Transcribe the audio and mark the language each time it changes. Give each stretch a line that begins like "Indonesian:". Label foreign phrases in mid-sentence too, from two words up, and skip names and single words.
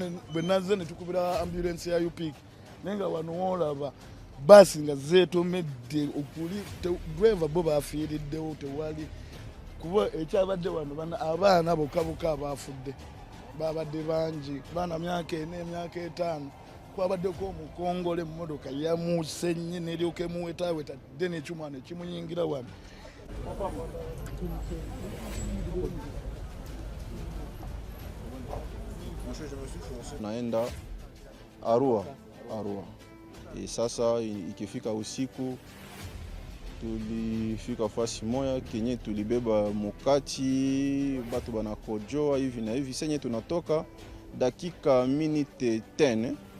Ganda: bwe nazze ne tukubira ambulensi ya UPIC naye nga wano woolaba baasi nga zeetomedde okuli driver bo baafiiriddewo tewali kuba ekyabadde wano abaana bokka abaafudde babadde bangi baana myaka 4 emyaka 5 kwabaddeko omukongole emmotoka yamuuse nnyo n'eryoka emuwetaaweta dde n'ekyuma ne kimuyingira wano.
Swahili: Naenda Arua. Sasa ikifika usiku tulifika fasi moya kenye tulibeba mukati batu banakojoa hivi na hivi senye tunatoka dakika minute 10